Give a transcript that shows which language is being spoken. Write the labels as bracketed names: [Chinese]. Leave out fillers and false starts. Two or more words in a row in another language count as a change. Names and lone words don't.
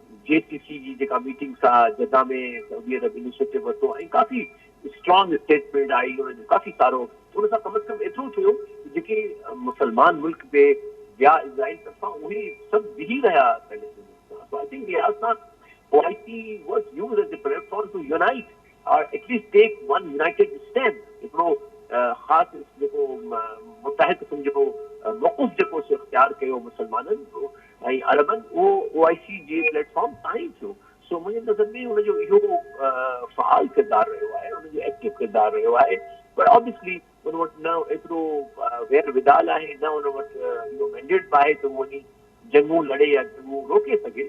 [Sindhi] JTC जी जेका मीटिंग सां जदा में सऊदी अरब इनिशिएटिव वरितो ऐं काफ़ी [English] strong statement [Sindhi] आई हुन जो काफ़ी सारो उन सां कम से कम एतिरो थियो जेके मुसलमान मुल्क में ॿिया इज़राइल तरफ़ां उहे सभु बिही रहिया पैलेस्टीनियंस। [English] I think [Sindhi] लिहाज़ सां [English] OIC was used as a platform to unite or at least take one united stand [Sindhi] हिकिड़ो ख़ासि जेको मुतहद क़िस्म जो मौक़ुफ़ जेको सो इख़्तियार कयो मुसलमाननि जो ऐं अरबनि उहो OIC जे प्लेटफॉर्म तां ई थियो। सो मुंहिंजे नज़र में हुनजो इहो फ़ाल किरदारु रहियो आहे हुनजो एक्टिव किरदारु रहियो आहे पर ऑब्वियसली हुन वटि न एतिरो वेर विदाल आहे न हुन वटि इहो मैंडेट बि आहे त उहो वञी जंगूं लड़े या जंगूं रोके सघे।